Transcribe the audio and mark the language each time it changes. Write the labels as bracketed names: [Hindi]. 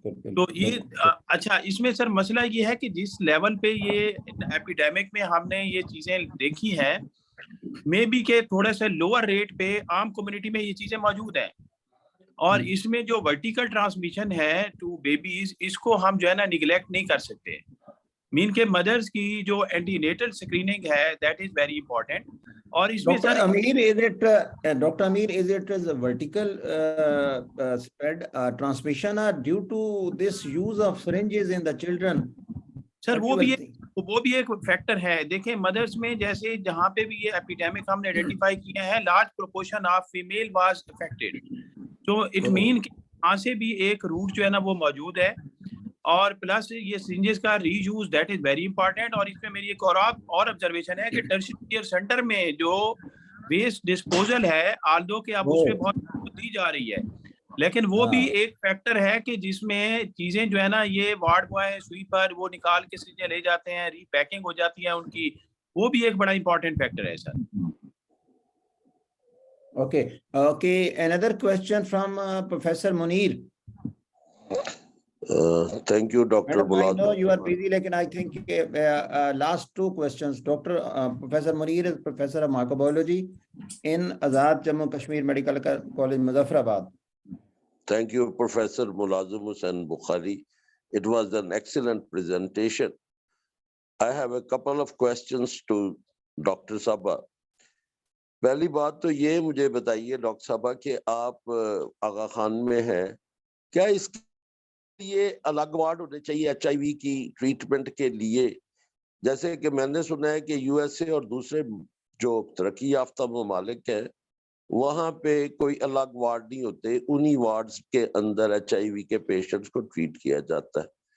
[Urdu] تو یہ اچھا, اس میں سر مسئلہ یہ ہے کہ جس لیول پہ یہ ایپیڈیمک میں ہم نے یہ چیزیں دیکھی ہیں, مے بی کہ تھوڑا سا لوور ریٹ پہ عام کمیونٹی میں یہ چیزیں موجود ہیں, اور اس میں جو ورٹیکل ٹرانسمیشن ہے ٹو بیبیز, اس کو ہم جو ہے نا نگلیکٹ نہیں کر سکتے. مین کہ مدرس کی جو اینٹی نیٹل اسکریننگ ہے [English] That is very important. [Urdu] اور اس میں [English] Dr. [Urdu] Sir [English] Amir, Dr. Amir, is it a vertical spread transmission due to this use of syringes in the children? [Urdu] Sir [English] What you [Urdu] وہ بھی ایک فیکٹر ہے. دیکھیں مدرس میں جیسے جہاں پہ بھی یہ ایپیڈیمک ہم نے آئیڈینٹیفائی کیے ہیں, [English] large proportion of female was affected, [Urdu] تو اٹ مین کہ وہاں سے بھی ایک روٹ جو ہے نا وہ موجود ہے. اور پلس یہ سرنجز کا ری use [English] That is very important. [Urdu] اور اس میں میری ایک اور آبزرویشن ہے کہ ٹرشری کیئر سینٹر میں جو ویسٹ ڈسپوزل ہے, آلدو کہ اب اس پہ بہت دی جا رہی ہے, لیکن وہ بھی ایک فیکٹر ہے کہ جس میں چیزیں جو ہے نا یہ وارڈ بوائے سویپر وہ نکال کے سرنجیں لے جاتے ہیں, ری پیکنگ ہو جاتی ہے ان کی, وہ بھی ایک بڑا امپورٹنٹ فیکٹر ہے سر. [English] Okay, another question from Professor Munir. Thank you, Dr. Madam, I know Mulazim. you are busy, like, I think last two questions. Professor Munir is Professor of Microbiology in Azad Jammu Kashmir Medical College, Muzaffarabad. Thank you, Professor Mulazim Hussain Bukhari. It was an excellent presentation. I have a couple of questions to Dr. Sabha. [Urdu] پہلی بات تو یہ مجھے بتائیے doctor صاحبہ کہ آپ آغا خان میں ہیں, کیا اس کے لیے الگ وارڈ ہونے چاہیے ایچ آئی وی کی ٹریٹمنٹ کے لیے؟ جیسے کہ میں نے سنا ہے کہ یو ایس اے اور دوسرے جو ترقی یافتہ ممالک ہیں وہاں پہ کوئی الگ وارڈ نہیں ہوتے, انہی وارڈز کے اندر ایچ آئی وی کے پیشنٹس کو ٹریٹ کیا جاتا ہے.